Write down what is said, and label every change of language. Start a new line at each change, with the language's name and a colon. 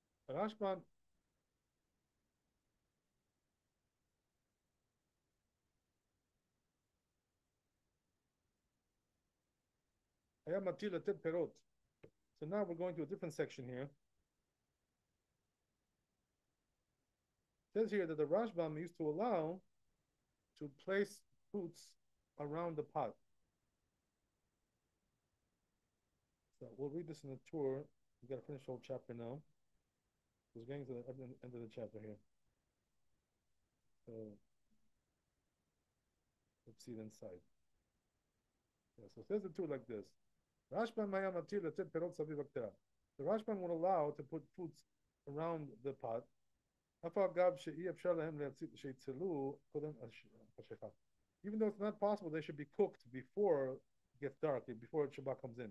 Hebrew: Rashban היה מתיר לתת פירות.
English: So now we're going to a different section here. It says here that the Rashbam used to allow to place fruits around the pot. So we'll read this in the tour. We got to finish the whole chapter now. We're getting to the end of the chapter here. So let's see it inside. Yeah, so it says the tour like this.
Hebrew: Rashban היה מתיר לתת פירות סביב הקטרה.
English: The Rashban would allow to put fruits around the pot.
Hebrew: אף אגב שאי אפשר להם שיצלו קודם השכחה.
English: Even though it's not possible, they should be cooked before it gets dark, before Shabbat comes in.